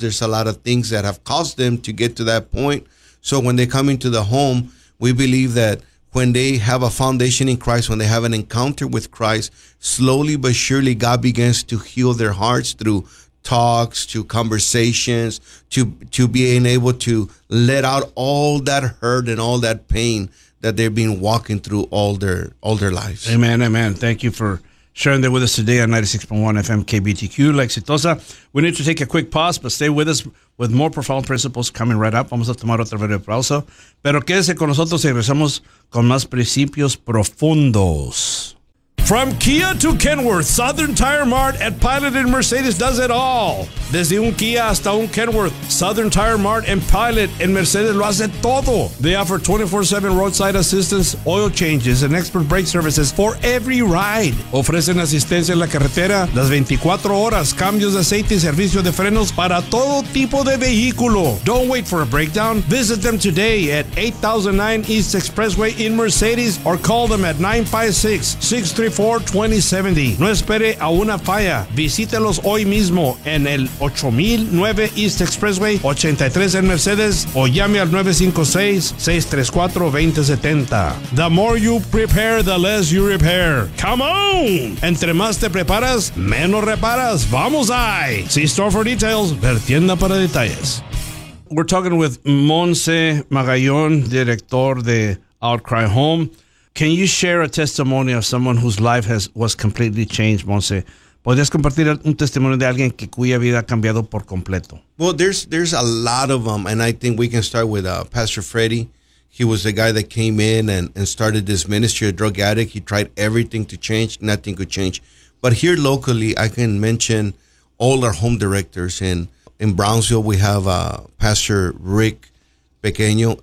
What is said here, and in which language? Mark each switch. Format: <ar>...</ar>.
<en>There's a lot of things that have caused them to get to that point. So when they come into the home, we believe that when they have a foundation in Christ, when they have an encounter with Christ, slowly but surely God begins to heal their hearts through talks, to conversations, to being able to let out all that hurt and all that pain that they've been walking through all their lives. Amen, amen. Thank you for sharing that with us today on 96.1 FM KBTQ, La Exitosa. We need to take a quick pause, but stay with us with more profound principles coming right up.</en> <es>Vamos a tomar otra breve pausa. Pero quédese con nosotros y regresamos con más principios profundos.</es> <en>From Kia to Kenworth, Southern Tire Mart at Pilot and Mercedes does it all.</en> <es>Desde un Kia hasta un Kenworth, Southern Tire Mart and Pilot and Mercedes lo hace todo.</es> <en>They offer 24/7 roadside assistance, oil changes, and expert brake services for every ride.</en> <es>Ofrecen asistencia en la carretera las 24 horas, cambios de aceite y servicio de frenos para todo tipo de vehículo.</es> <en>Don't wait for a breakdown. Visit them today at 8009 East Expressway in Mercedes or call them at 956-63 42070.</en> <es>No espere a una falla. Visítelos hoy mismo en el 8009 East Expressway 83 en Mercedes o llame al 956-634-2070.</es> <en>The more you prepare, the less you repair. Come on!</en> <es>Entre más te preparas, menos reparas. Vamos ahí.</es> <en>See store for details.</en> <es>Ver tienda para detalles.</es> <en>We're talking with Monse Magallón, director de Outcry Home. Can you share a testimony of someone whose life was completely changed, Monse?</en> <es>¿Podrías compartir un testimonio de alguien que cuya vida ha cambiado por completo?</es> <en>Well, there's a lot of them, and I think we can start with Pastor Freddie. He was the guy that came in and started this ministry, a drug addict. He tried everything to change. Nothing could change. But here locally, I can mention all our home directors. In Brownsville, we have Pastor Rick Pequeño.</en>